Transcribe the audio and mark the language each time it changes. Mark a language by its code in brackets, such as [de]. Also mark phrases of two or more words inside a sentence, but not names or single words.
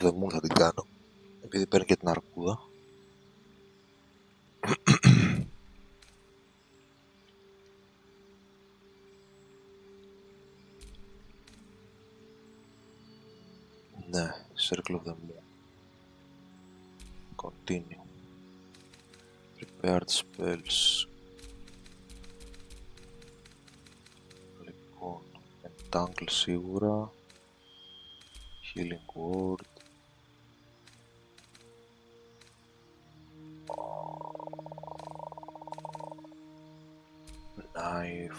[el] the Moon θα την κάνω, επειδή παίρνει και την αρκούδα. Ναι, [en] Circle of the Moon. Continue. Prepared spells. [el] Λοιπόν, Entangle σίγουρα. [en] Healing Word. Knife.